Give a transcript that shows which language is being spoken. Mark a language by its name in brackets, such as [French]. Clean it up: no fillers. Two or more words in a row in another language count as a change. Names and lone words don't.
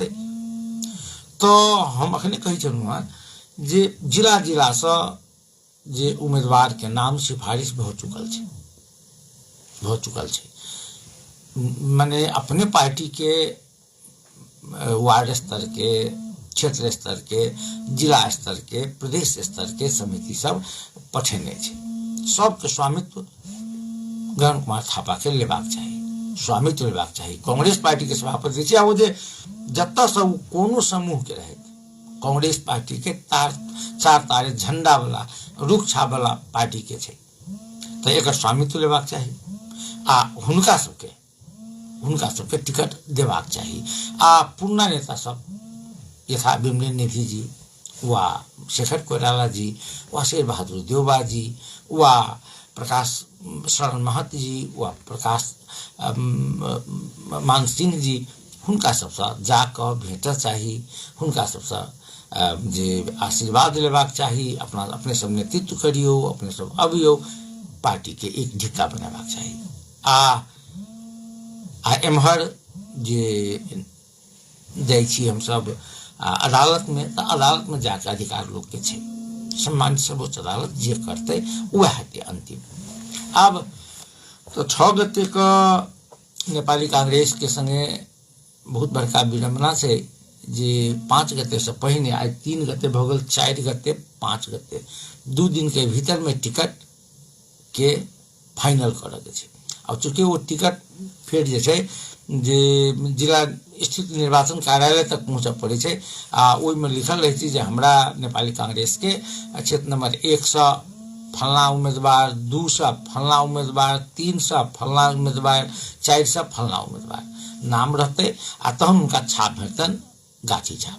[Maithili] तो हम अखने कही छलहुँ जे जिला जिला से जे उम्मीदवार के नाम सिफारिश भ चुकल छै, माने अपने पार्टी के वार्ड स्तर के, क्षेत्र स्तर के, जिला स्तर के, प्रदेश स्तर के समिति सब पठेने छै। सबके स्वामित्व गगन कुमार थापा के लेबाक चाही, स्वामित्व लेबाक चाही। कांग्रेस पार्टी के सभापति छै, वो जे जत्ता से कोनो समूह के रहत, कांग्रेस पार्टी के चार तारे झंडा वाला रुख छाप वाला पार्टी के छै, तो एक स्वामित्व लेबाक चाही, आ हुनका सबके टिकट देबाक चाही। आ पुरना नेता सब यथा विमलेंद्र निधि जी, वा शेखर कोइराला जी, वा शेर बहादुर देउवा जी, वा प्रकाश शरण महत जी, वा प्रकाश मान सिंह जी, हुनका सबसे जाके भेट चाही, हुनका सबसे जे आशीर्वाद लेबाक चाही, अपने सब नेतृत्व करियो, अपने सब अबियो, पार्टी के एक ढिक्का बनाबाक चाही। आ एम्हर जे जाइ छी हम सब अदालत में, तो अदालत में जाके अधिकार लोग के छै, सम्मानित सर्वोच्च अदालत जे करते वह हेतै अंतिम। अब तो 6 गते का नेपाली कांग्रेस के संगे बहुत बड़का विडम्बना से जे 5 गते से पहिने आज 3 गते भऽ गेल, 4 गते, 5 गते 2 दिन के भीतर में टिकट के फाइनल करऽ के छै। अब चूँकि वो टिकट फेर जे छै जे जिला स्थित निर्वाचन कार्यालय तक पहुँचऽ पड़ै छै आ ओहिमे लिखल रहै छै जे हमरा नेपाली कांग्रेस के क्षेत्र नंबर 100 फलना उम्मीदवार, 200 फलना उम्मीदवार, 300 फलना उम्मीदवार, 400 फलना उम्मीदवार नाम रहते आ तहन उनका छाप भेटतन, गाछी छाप।